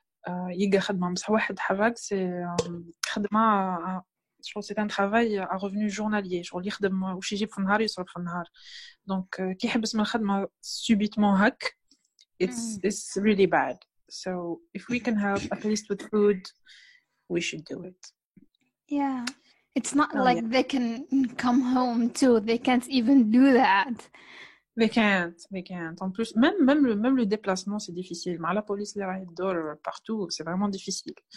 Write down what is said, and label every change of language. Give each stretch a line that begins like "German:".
Arabic: يلقى خدمة, بس واحد حراق c'est خدمة,
French: je pense c'est un travail à revenu journalier,
Arabic: genre يخدم وش يجيب في النهار يصرف في النهار. donc كي يحبس من الخدمة subitement هك,
English: it's really bad. So if we can help at least with food, we should do it. Yeah, it's not like they can come home too. They can't even do that. They can't.
French: En plus, même le déplacement, c'est difficile. Mais la police, les raids d'or partout, c'est vraiment difficile.